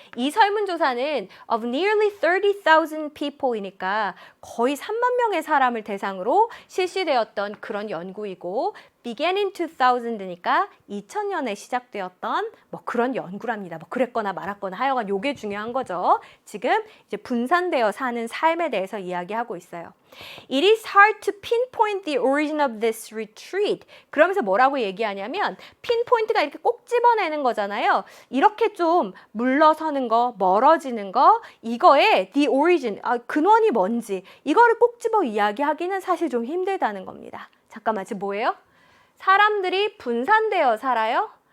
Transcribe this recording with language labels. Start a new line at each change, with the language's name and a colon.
Korean: 이 설문조사는
English: of nearly 30,000 people
Korean: 이니까 거의 3만 명의 사람을 대상으로 실시되었던 그런 연구이고
English: began in 2000
Korean: 이니까 2000년에 시작되었던 그런 연구랍니다. 그랬거나 말았거나 하여간 요게 중요한 거죠. 지금 이제 분산되어 사는 삶에 대해서 이야기하고 있어요.
English: It is hard to pinpoint the origin of this retreat.
Korean: 그러면서 뭐라고 얘기하냐면 pinpoint가 이렇게 꼭 집어내는 거잖아요. 이렇게 좀 물러서는 거, 멀어지는 거, 이거의 the origin, 근원이 뭔지 이거를 꼭 집어 이야기하기는 사실 좀 힘들다는 겁니다. 잠깐만, 지금 뭐예요? 사람들이 분산되어 살아요?